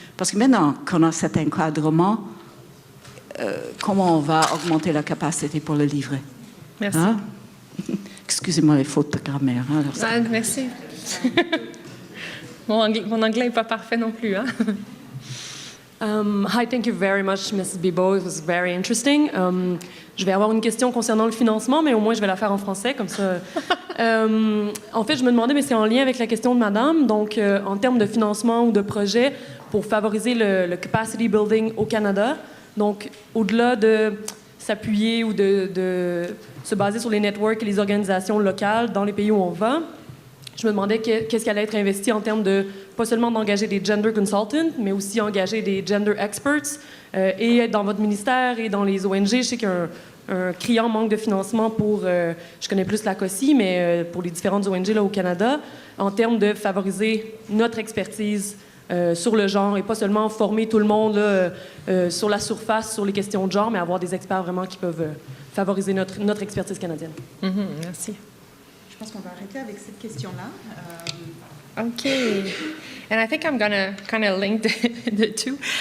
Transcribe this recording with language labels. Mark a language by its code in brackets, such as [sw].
[fr] Parce que maintenant qu'on a cet encadrement, comment on va augmenter la capacité pour le livrer? Merci. Hein? Excusez-moi les fautes de grammaire. Hein, alors ça... Merci. Mon anglais n'est pas parfait non plus. Hein? [en] Hi, thank you very much, Mrs. Bibeau. It was very interesting. [fr] Je vais avoir une question concernant le financement, mais au moins je vais la faire en français, comme ça. En fait, je me demandais, mais c'est en lien avec la question de madame, donc en termes de financement ou de projet pour favoriser le capacity building au Canada, donc au-delà de s'appuyer ou de se baser sur les networks et les organisations locales dans les pays où on va, je me demandais qu'est-ce qui allait être investi en termes de, pas seulement d'engager des gender consultants, mais aussi engager des gender experts. Et dans votre ministère et dans les ONG, je sais qu'il y a un criant manque de financement pour, je connais plus la COSI, mais pour les différentes ONG là, au Canada, en termes de favoriser notre expertise sur le genre et pas seulement former tout le monde là, sur la surface, sur les questions de genre, mais avoir des experts vraiment qui peuvent favoriser notre expertise canadienne. Merci. Je pense qu'on va arrêter avec cette question-là. [en] Okay, and I think I'm gonna kind of link the two.